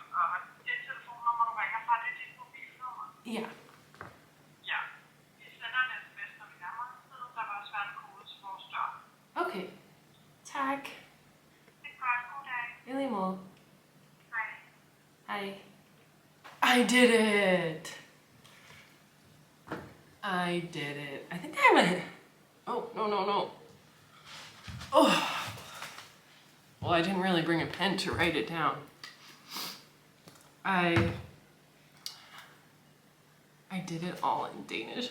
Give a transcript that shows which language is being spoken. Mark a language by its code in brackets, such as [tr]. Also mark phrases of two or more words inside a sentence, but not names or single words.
[da] Og det telefonnummer, du ringer fra, det er dit mobilnummer? Ja. Ja. Vi sender en sms, når vi nærmer os stedet. Der vil også være en kode til vores dør. Okay. Tak. Det er godt. God dag. I lige måde. Hej. Hej. [en] I did it! I did it. I think I have a... Oh, no. Oh. Well, I didn't really bring a pen to write it down. I did it all in Danish.